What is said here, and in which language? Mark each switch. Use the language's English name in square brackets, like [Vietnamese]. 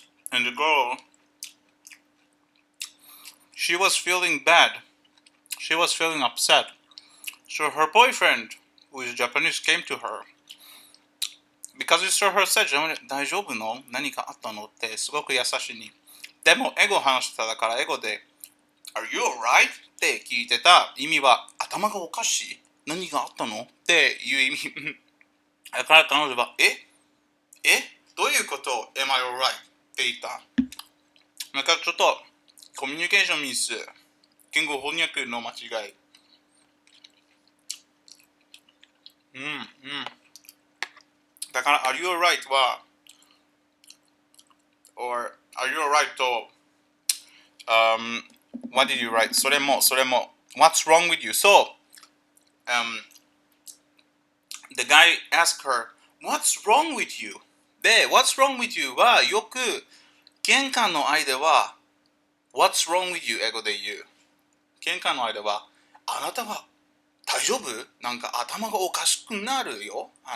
[English] And the girl, she was feeling bad. She was feeling upset. So her boyfriend, who is Japanese, came to her. Because he saw her said, [Japanese] 大丈夫の何かあったのってすごく優しいに。でも英語を話してただから英語で [English] Are you alright? [Japanese] って聞いてた意味は頭がおかしい何があったのっていう意味。だから彼女はどういうこと [English] Am I alright? [Japanese] って言った。なんかちょっとコミュニケーションミス、言語翻訳の間違い。だから [English] Are you alright? は or Are you alright? とWhat did you write? [Japanese] それも [English] What's wrong with you? So the guy asked her What's wrong with you? [Japanese] で、 [English] What's wrong with you [Japanese] はよく喧嘩の間は [English] What's wrong with you [Japanese] 英語で言う。喧嘩の間はあなたは大丈夫？なんか頭がおかしくなるよ。